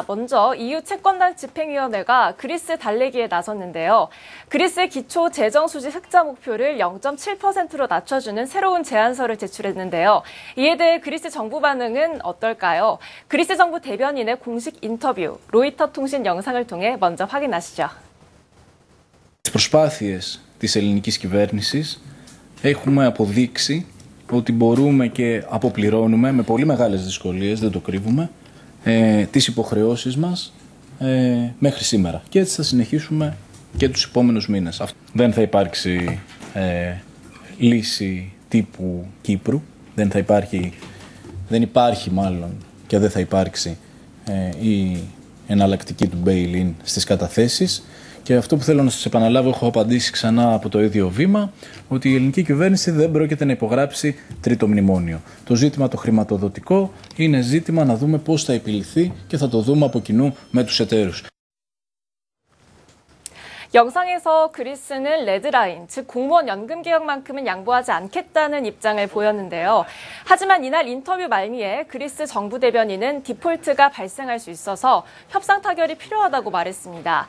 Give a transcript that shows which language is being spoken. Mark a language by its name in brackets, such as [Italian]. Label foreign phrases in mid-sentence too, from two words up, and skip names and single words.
[Korean] 먼저 EU 채권단 집행위원회가 그리스 달래기에 나섰는데요. 그리스의 기초 재정 수지 흑자 목표를 0.7%로 낮춰주는 새로운 제안서를 제출했는데요. 이에 대해 그리스 정부 반응은 어떨까요? 그리스 정부 대변인의 공식 인터뷰, 로이터 통신 영상을 통해 먼저 확인하시죠. [Greek] Τις προσπάθειες της ελληνικής κυβέρνησης έχουμε αποδείξει ότι μπορούμε και αποπληρώνουμε με πολύ μεγάλες δυσκολίες, δεν το κρύβουμε, τις υποχρεώσεις μας μέχρι σήμερα. Και έτσι θα συνεχίσουμε και τους επόμενους μήνες. Δεν θα υπάρξει λύση τύπου Κύπρου, δεν υπάρχει μάλλον και δεν θα υπάρξει η εναλλακτική του bail-in στις καταθέσεις. Και αυτό που θέλω να σας επαναλάβω, έχω απαντήσει ξανά από το ίδιο βήμα, ότι η ελληνική κυβέρνηση δεν πρόκειται να υπογράψει τρίτο μνημόνιο. Το ζήτημα το χρηματοδοτικό είναι ζήτημα να δούμε πώς θα επιληθεί και θα το δούμε από κοινού με τους εταίρους. [Korean] 영상에서 그리스는 레드라인, 즉 공무원 연금 개혁만큼은 양보하지 않겠다는 입장을 보였는데요. 하지만 이날 인터뷰 말미에 그리스 정부 대변인은 디폴트가 발생할 수 있어서 협상 타결이 필요하다고 말했습니다.